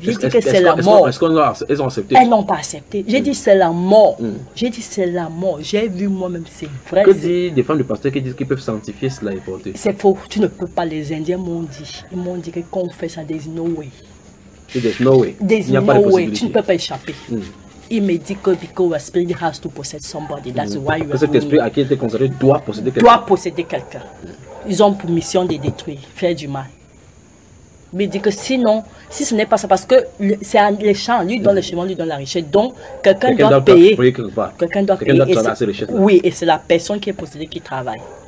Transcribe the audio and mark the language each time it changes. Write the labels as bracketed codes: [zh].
[fr] J'ai dit que c'est la mort. Est-ce qu'ils ont accepté? Elles n'ont pas accepté. J'ai dit c'est la mort. J'ai dit c'est la mort. J'ai vu moi-même, c'est vrai. Que disent des femmes du pasteur qui disent qu'ils peuvent sanctifier cela et porter? C'est faux. Tu ne peux pas. Les Indiens m'ont dit. Ils m'ont dit que quand on fait ça, [en] there's no way. There's no way. [fr] Tu ne peux pas échapper. Il me dit que [en] because your spirit has to possess somebody, that's why you are. [fr] Parce que cet esprit à qui il était consacré doit posséder quelqu'un. Doit posséder quelqu'un. Ils ont pour mission de détruire, faire du mal. Il me dit que sinon, si ce n'est pas ça, parce que c'est les champs, lui donne le chemin, lui donne la richesse. Donc quelqu'un doit payer. Quelqu'un doit travailler. Oui, et c'est la personne qui est possédée qui travaille.